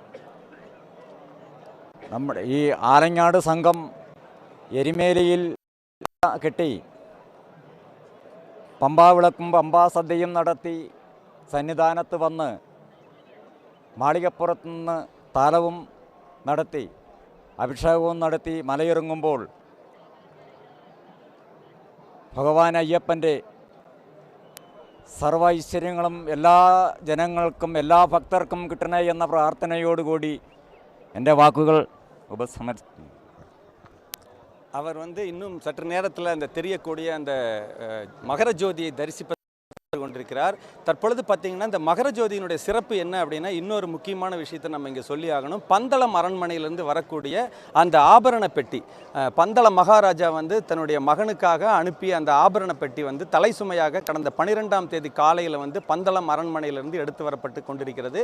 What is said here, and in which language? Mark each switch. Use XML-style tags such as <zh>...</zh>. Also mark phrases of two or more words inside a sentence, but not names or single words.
<ml>നമ്മുടെ ഈ ആലങ്ങാട് സംഘം എരിമേലിയിൽ കെട്ടി പമ്പാവിളക്കും പമ്പാസദ്യയും നടത്തി സന്നിധാനത്ത് വന്ന് മാളികപ്പുറത്തുനിന്ന് താലവും നടത്തി അഭിഷേകവും നടത്തി മലയിറങ്ങുമ്പോൾ ഭഗവാൻ അയ്യപ്പൻ്റെ സർവ്വ ഐശ്വര്യങ്ങളും എല്ലാ ജനങ്ങൾക്കും എല്ലാ ഭക്തർക്കും കിട്ടണേ എന്ന പ്രാർത്ഥനയോടുകൂടി എൻ്റെ വാക്കുകൾ ഉപസംഹരിക്കുന്നു.</ml> <ta>அவர் இன்னும் சற்று நேரத்தில் அந்த தெரியக்கூடிய அந்த மகர ஜோதியை தரிசிப்ப கொண்டிருக்கிறார். தற்பொழுது பார்த்தீங்கன்னா இந்த மகர ஜோதியினுடைய சிறப்பு என்ன அப்படின்னா, இன்னொரு முக்கியமான விஷயத்தை நம்ம இங்கே சொல்லி ஆகணும். பந்தளம் அரண்மனையிலிருந்து வரக்கூடிய அந்த ஆபரண பெட்டி, பந்தள மகாராஜா தன்னுடைய மகனுக்காக அனுப்பிய அந்த ஆபரண பெட்டி தலை சுமையாக கடந்த 12ஆம் தேதி காலையில் பந்தளம் அரண்மனையிலிருந்து எடுத்து வரப்பட்டு கொண்டிருக்கிறது.</ta>